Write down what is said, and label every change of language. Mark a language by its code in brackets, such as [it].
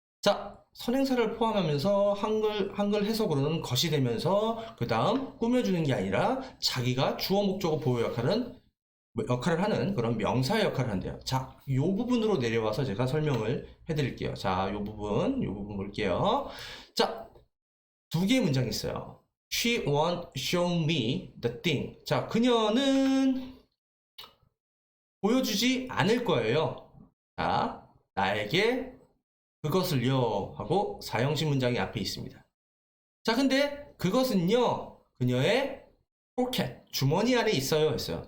[ko] 자, 선행사를 포함하면서 한글 해석으로는 것이 되면서 그 다음 꾸며주는 게 아니라 자기가 주어 목적어 보호 역할을 하는 그런 명사의 역할을 한대요. 자, 이 부분으로 내려와서 제가 설명을 해드릴게요. 자, 이 부분 볼게요. 자, 두 개의 문장이 있어요. [en] She won't show me the thing. [ko] 자, 그녀는 보여주지 않을 거예요. 자, 나에게 그것을요 하고 사형식 문장이 앞에 있습니다. 자, 근데 그것은요 그녀의 포켓, 주머니 안에 있어요 했어요.